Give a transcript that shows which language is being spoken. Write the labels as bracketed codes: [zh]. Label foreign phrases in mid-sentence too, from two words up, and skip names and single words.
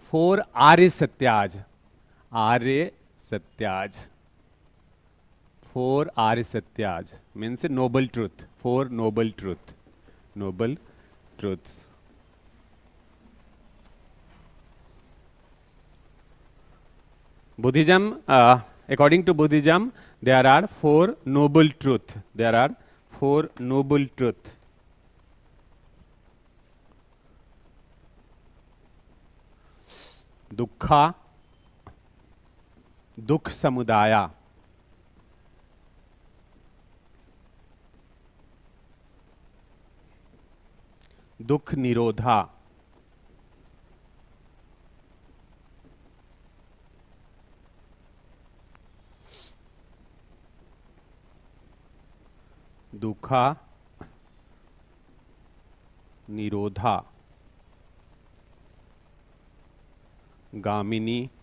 [en] 4 [pi] आर्य सत्याज, आर्य सत्याज, 4 आर्य सत्याज [en] means noble truth, 4 noble truth, noble truths. Buddhism, according to Buddhism, there are 4 noble truth. There are 4 noble truth. [pi] दुखा, दुख समुदाया, दुख निरोधा, दुखा निरोधा, गामिनी,